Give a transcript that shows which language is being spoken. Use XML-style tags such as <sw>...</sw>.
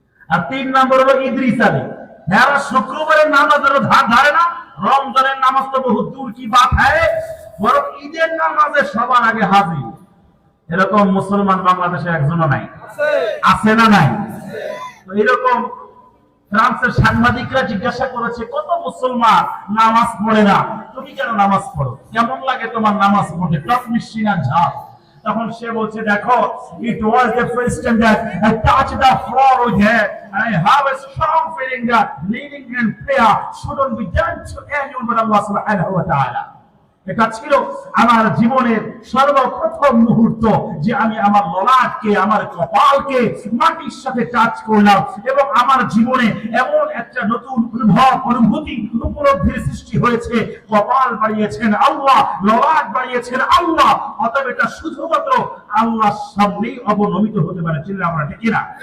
<bn>আর 3 নম্বর হলো ইদ্রিস আলী, যারা শুক্রবারের নামাজের ধার ধারে না, রমজানের নামাজ তো বহু</bn> <hi>দূর কি বাত হ্যায়,</hi> <bn>বরং ঈদের নামাজে সবার আগে হাজির। এরকম মুসলমান বাংলাদেশে একজনও নাই, আছে না নাই? তো এরকম ফ্রান্সের সাংবাদিকরা জিজ্ঞাসা করেছে, কত মুসলমান নামাজ পড়ে না, তুমি কেন নামাজ পড়ো, কেমন লাগে তোমার নামাজ পড়তে, টক মিষ্টি না ঝাল?</bn> <en>তখন সে বলছে,</en> <bn>দেখো,</bn> <en>it was the first time that I touched the floor with her and I have a strong feeling that kneeling and prayer shouldn't be done to anyone but Allah subhanahu wa ta'ala.</en> <bn>এটা ছিল আমার জীবনের সর্বপ্রথম মুহূর্ত যে আমি আমার ললাটকে, আমার কপালকে মাটির সাথে টাচ করলাম এবং আমার জীবনে এমন একটা নতুন অনুভূতি উপলব্ধির সৃষ্টি হয়েছে। কপাল বাড়িয়েছেন আল্লাহ, ললাট বাড়িয়েছেন আল্লাহ, অতএব এটা শুধুমাত্র আল্লাহর সামনেই অবনমিত হতে পারে। চিনলে আমরা ঠিক না?</bn>